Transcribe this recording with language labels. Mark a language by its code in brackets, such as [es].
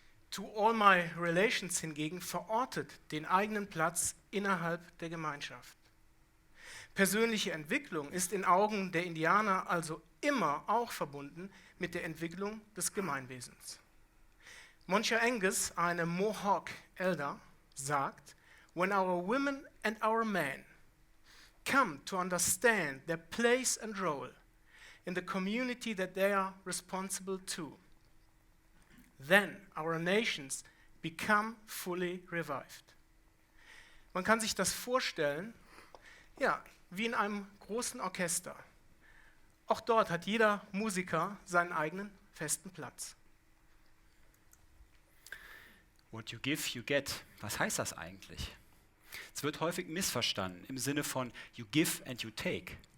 [en] "To all my relations" [de] hingegen verortet den eigenen Platz innerhalb der Gemeinschaft. Persönliche Entwicklung ist in Augen der Indianer also immer auch verbunden mit der Entwicklung des Gemeinwesens. [en] Moncha Angus, [de] eine Mohawk Elder, sagt, [en] "When our women and our men come to understand their place and role in the community that they are responsible to, then our nations become fully revived." [de] Man kann sich das vorstellen, ja, wie in einem großen Orchester. Auch dort hat jeder Musiker seinen eigenen festen Platz. [en] What you give, you get. [de] Was heißt das eigentlich? Es wird häufig missverstanden im Sinne von [en] you give and you take.